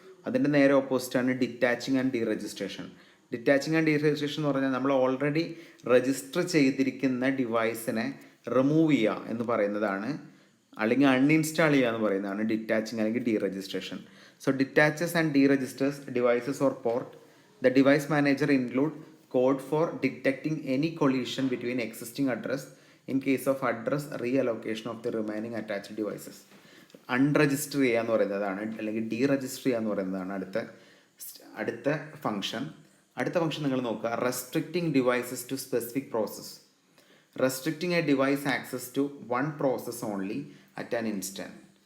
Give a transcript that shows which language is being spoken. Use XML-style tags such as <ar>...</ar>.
<ml>അതിൻ്റെ നേരെ ഓപ്പോസിറ്റാണ് detaching and D registration. Detaching and D registration എന്ന് പറഞ്ഞാൽ നമ്മൾ ഓൾറെഡി രജിസ്റ്റർ ചെയ്തിരിക്കുന്ന ഡിവൈസിനെ റിമൂവ് ചെയ്യുക എന്ന് പറയുന്നതാണ്, അല്ലെങ്കിൽ അൺഇൻസ്റ്റാൾ ചെയ്യുക എന്ന് പറയുന്നതാണ് ഡിറ്റാച്ചിങ് അല്ലെങ്കിൽ D registration.</ml> <en>So detaches and deregisters devices or port. The device manager include code for detecting any collision between existing address in case of address reallocation of the remaining attached devices.</en> <ml>Unregister ചെയ്യുക എന്ന് പറയുന്നതാണ്, അല്ലെങ്കിൽ D register ചെയ്യുക എന്ന് പറയുന്നതാണ് അടുത്ത function. അടുത്ത function നിങ്ങൾ നോക്കുക,</ml> <en>Restricting devices to specific process. Restricting a device access to one process only at an instant.</en>